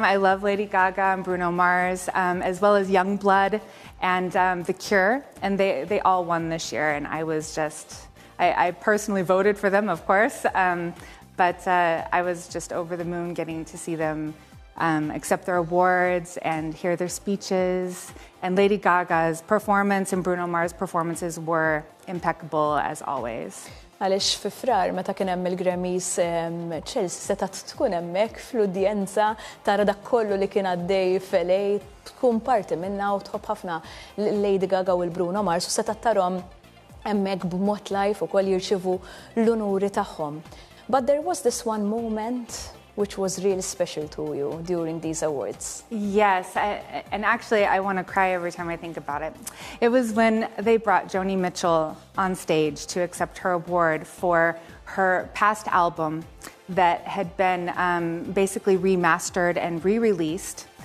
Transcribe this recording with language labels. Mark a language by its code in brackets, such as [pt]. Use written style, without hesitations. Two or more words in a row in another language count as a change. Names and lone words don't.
[en] I love Lady Gaga and Bruno Mars, as well as Youngblood and The Cure, and they all won this year, and I was I personally voted for them, of course, but I was just over the moon getting to see them accept their awards and hear their speeches, and Lady Gaga's performance and Bruno Mars' performances were impeccable as always. [mt] Għalix fi frar, meta kien hemm il-Grammys, Chellcy seta' tkun hemmhekk fl-udjenza tara dak kollu li kien għaddej f'LA, tkun parti minna u tħobb ħafna Lady Gaga u l-Bruno Mars u seta' tarhom hemmhekk b'mod live ukoll jirċievu l-unuri tagħhom. [en] But there was this one moment which was really special to you during these awards. Yes, and actually I want to cry every time I think about it. It was when they brought Joni Mitchell on stage to accept her award for her past album that had been basically remastered and re-released.